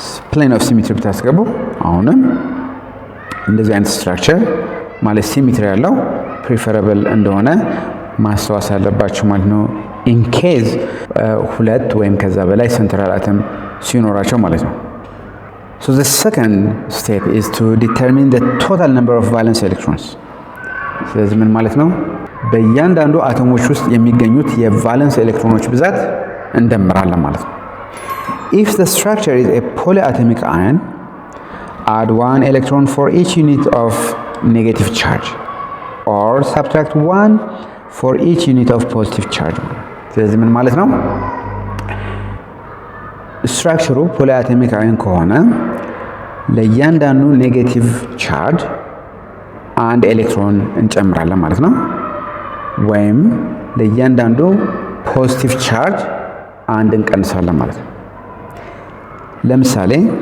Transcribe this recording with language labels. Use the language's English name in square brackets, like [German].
[Amharic] ፕሌን ኦፍ ሲሜትሪ ብታስገቡ አሁንም እንደዚህ አይነት ስትራክቸር ማለት ሲሜትሪ ያለው ፕሪፈረብል እንደሆነ ማስተዋወስ አለባችሁ ማለት ነው። ኢን ኬዝ ሁለት ወይም ከዛ በላይ ሴንትራል አተም ሲኖራቸው ማለት ነው። [English] the second step is to determine the total number of valence electrons። [Amharic] ስለዚህ ምን ማለት ነው? በእያንዳንዱ አተሞች ውስጥ የሚገኙት የቫለንስ ኤሌክትሮኖች ብዛት እንደምራለን ማለት ነው። [English] if the structure is a polyatomic ion, add 1 electron for each unit of negative charge or subtract 1 for each unit of positive charge [Amharic] ስለዚህ ምን ማለት ነው ስትራክቸሩ ፖሊአቶሚክ አየን ከሆነ ለእያንዳንዱ ኔጌቲቭ ቻርጅ አንድ ኤሌክትሮን እንጨምራለን ማለት ነው ወይም ለእያንዳንዱ ፖዚቲቭ ቻርጅ አንድ እንቀንሳለን ማለት ነው ለምሳሌ